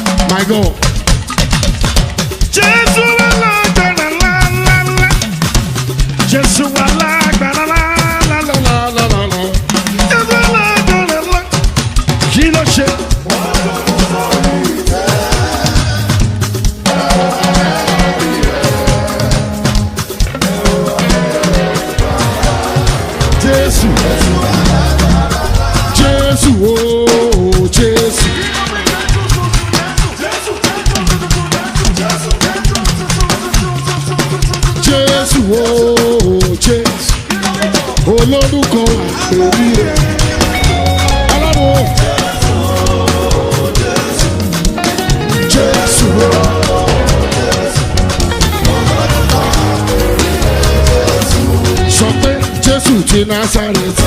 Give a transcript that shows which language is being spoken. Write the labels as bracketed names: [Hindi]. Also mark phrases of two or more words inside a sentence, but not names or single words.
[English] My God. [Yoruba] Jesu alágbára la la la. Jesu alágbára la la la la la la la. Jesu alágbára la. Kí ló ṣe? Jesu. Jesu oh Jesu. Jesu oh Jesu. Olórúkọ àpèrí rẹ̀. Ọlọ́run. Jesu sọ pé Jésù ti Násárẹ́tì.